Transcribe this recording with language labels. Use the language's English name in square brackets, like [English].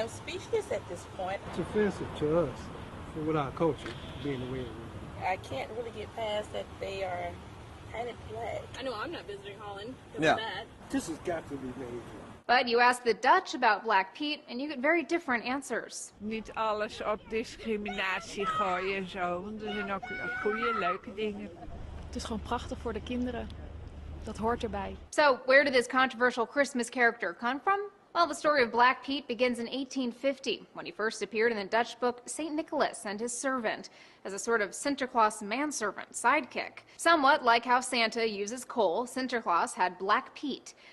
[English] I'm speechless at this point. It's offensive to us, with our culture being the way it is. I can't really get past that they are painted black. I know I'm not visiting Holland. Yeah. This has got to be made. But you ask the Dutch about Black Pete and you get very different answers. [Dutch] Niet alles op discriminatie gooien en zo, want er zijn ook goede, leuke dingen. Het is gewoon prachtig voor de kinderen. Dat hoort erbij. [English] So, where did this controversial Christmas character come from? Well, the story of Black Pete begins in 1850 when he first appeared in the Dutch book St. Nicholas and His Servant as a sort of Sinterklaas manservant sidekick. Somewhat like how Santa uses coal, Sinterklaas had Black Pete.